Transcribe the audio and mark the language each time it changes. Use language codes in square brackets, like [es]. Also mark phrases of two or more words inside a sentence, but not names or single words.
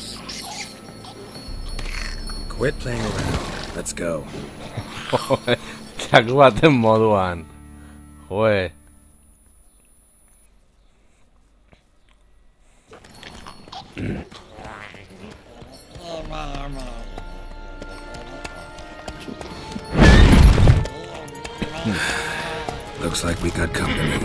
[en] Quit playing around. Let's go. [eu] Txaku baten moduan. [en] Joe. Looks like we got company.